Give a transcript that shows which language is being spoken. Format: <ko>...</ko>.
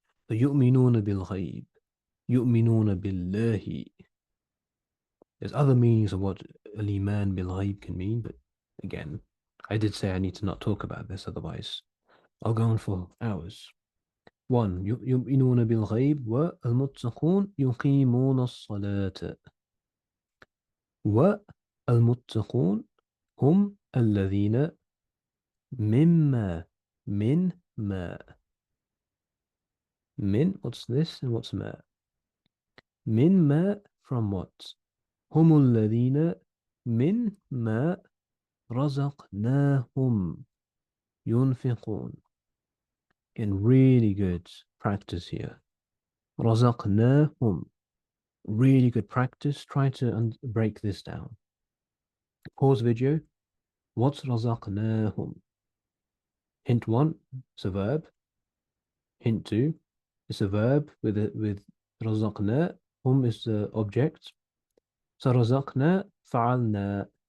<ar>فَيُؤْمِنُونَ بِالْغَيْبِ يُؤْمِنُونَ بِاللَّهِ.</ar> <en>There's other meanings of what al-iman bil-ghaib can mean, but again, I did say I need to not talk about this, otherwise I'll go on for hours. One,</en> <ar>يؤمنون بالغيب والمتقون يقيمون الصلاة. والمتقون هم الذين مما من ما.</ar> <en>Min, what's this and what's ma? Min ma, from what?</en> <ar>هم الذين من ما رزقناهم ينفقون.</ar> <en>Again, really good practice here. رزقناهم. Really good practice. Try to break this down. Pause video. What's رزقناهم? Hint one, it's a verb. Hint two, it's a verb with رزقنا. Is the object.</en> <ar>So رزقنا فعلنا.</ar>